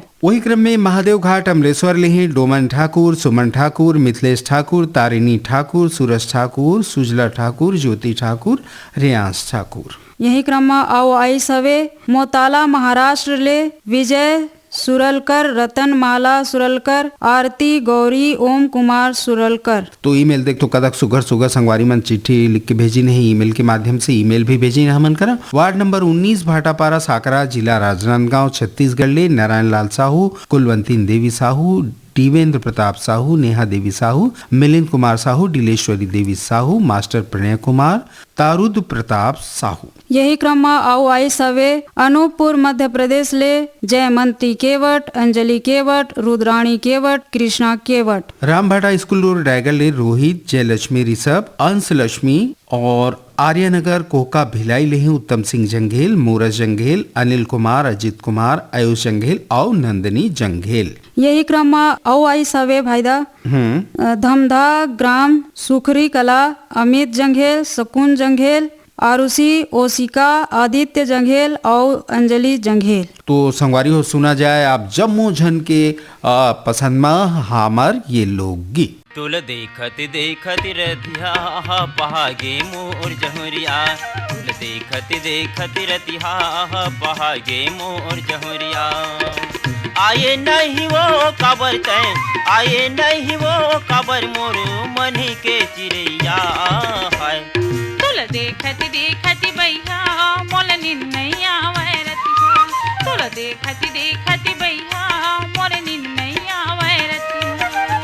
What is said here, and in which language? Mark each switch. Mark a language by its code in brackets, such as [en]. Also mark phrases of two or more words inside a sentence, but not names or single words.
[hne] वही क्रम में महादेव घाट अमलेश्वर ले हैं डोमन ठाकुर, सुमन ठाकुर, मिथिलेश ठाकुर, तारिणी ठाकुर, सूरज ठाकुर, सुजला ठाकुर, ज्योति ठाकुर, रेयांश ठाकुर। यही क्रम में आओ आई सवे मोताला महाराष्ट्र ले विजय सुरलकर, रतन माला सुरलकर, आरती गौरी, ओम कुमार सुरलकर। तो ईमेल देख तो कदक सुगर सुगर संगवारी मन चिट्ठी लिख के भेजी नहीं, ईमेल के माध्यम से ईमेल भी भेजी ना हमन करा। वार्ड नंबर 19 भाटापारा साकरा, जिला राजनांदगांव, छत्तीसगढ़ ले नारायण लाल साहू, कुलवंती देवी साहू, देवेंद्र प्रताप साहू, नेहा देवी साहू, मिलिंद कुमार साहू, डिलेश्वरी देवी साहू, मास्टर प्रणय कुमार, तारुद प्रताप साहू। यही क्रम में आओ आई सवे अनूपपुर मध्य प्रदेश ले जयमंती केवट, अंजलि केवट, रुद्राणी केवट, कृष्णा केवट। रामभाटा स्कूल रोड रायगढ़ ले रोहित, जयलक्ष्मी ऋषभ, अंश लक्ष्मी और आर्यनगर कोका भिलाई ले हैं उत्तम सिंह जंघेल, मोरस जंघेल, अनिल कुमार, अजित कुमार, आयुष जंघेल और नंदनी जंघेल। यही क्रम में आओ आई सवे भाईदा धमधा ग्राम सुखरी कला, अमित जंघेल, शकुन जंघेल, आरुषि, ओशिका, आदित्य जंघेल और अंजलि जंघेल। तो संगवारी हो सुना जाए आप जम्मू झन के पसंद में हामर ये लोकगीत। तुल देखत देखत रतिहा पहागे मोर जहुरिया, तुल देखत देखत रतिहा पहागे मोर जहुरिया। आए नहीं वो काबर तैं, आए नहीं वो काबर मोर मनी के चिड़ैया है। तुल देखत देखत भैया मोल नींद नहीं आवे रतिया, तुल देखत देखत भैया मोर नींद नहीं आवे रतिया।